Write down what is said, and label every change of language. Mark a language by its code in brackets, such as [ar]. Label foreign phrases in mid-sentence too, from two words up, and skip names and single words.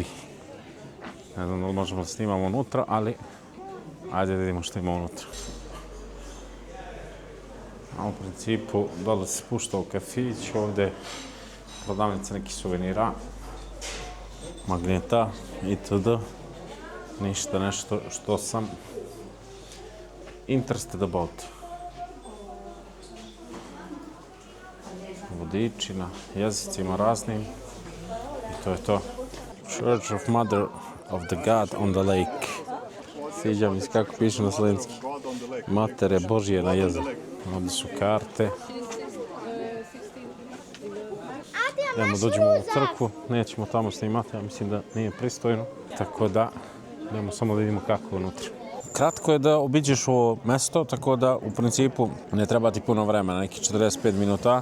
[sr] Ne znam da li možemo da snimamo unutra, ali ajde da vidimo što ima unutra. A u principu dole se spušta u kafić, ovdje prodavnica nekih suvenira, magneta itd. ništa nešto što sam [en] interested about. [sr] Vodiči na jezicima raznim i to je to. [en] Church of Mother of the God on the Lake. [sr] Sviđa mi se kako piše na slovenski. Matere Božje na jezeru. Ovdje su karte. Idemo dođemo u crkvu, nećemo tamo snimati, ja mislim da nije pristojno. Tako da, idemo samo da vidimo kako je unutra. Kratko je da obiđeš ovo mesto, tako da u principu ne treba ti puno vremena, nekih 45 minuta.